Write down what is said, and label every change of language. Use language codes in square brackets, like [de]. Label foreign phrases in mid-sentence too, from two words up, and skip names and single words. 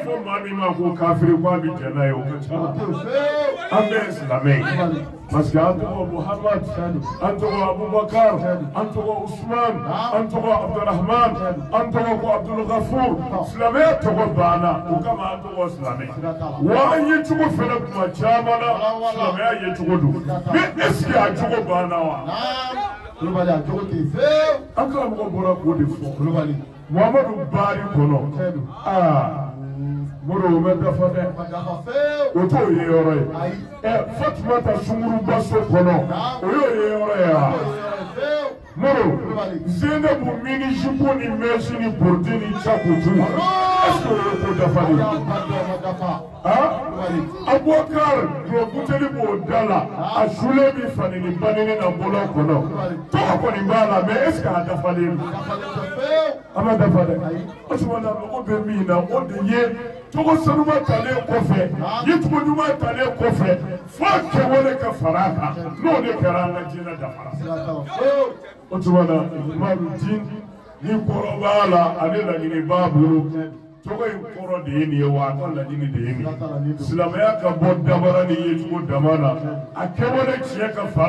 [bm] fɔ maa min ma ko kafiri ko a bɛ jɛn n'a ye o ka ca an bɛɛ ye silamɛ ye [fr] parce que [bm] an tɔgɔ Muhamad an tɔgɔ Abubakar an tɔgɔ Usman an tɔgɔ Abdurrahman an tɔgɔ ko Abdulgafur silamɛya tɔgɔ banna o kama an tɔgɔ silamɛ wa an ye cogo fɛnɛ kuma caman na silamɛya ye cogo don [fr] mais est ce que [bm] a cogo banna wa an karamɔgɔ bɔra k'o de fɔ Muhammadu Bari kɔnɔ moro o bɛ dafa dɛ o t'o ye yɔrɔ ye Fatumata Sunkuruba so kɔnɔ o y'o ye yɔrɔ ye wa moro Zeinabu mini jupe ni mèche ni borde ni chakutu [fr] est-ce que [bm] o ye ko dafa de Abubakar dɔrɔbuteli b'o da la a sulen bi fani ni banini na bolo kɔnɔ tɔgɔ kɔni b'a la [fr] mais est ce que [bm] a dafalen don a ma dafa dɛ o tuma na mɔgɔ bɛ min na o de ye tɔgɔ sanuba talen kɔfɛ yecogo ɲuman talen kɔfɛ fo a kɛwale ka fara a kan n'o de kɛra an ka diinɛ dafara o tuma na [ar] إخوان الدين [bm] ni kɔrɔ b'a la ale laɲini b'a bolo tɔgɔ in kɔrɔ de ye nin ye wa a ka laɲini de ye nin ye silamɛya ka bɔ dabara ni yecogo dama na a kɛwale tiɲɛ ka fara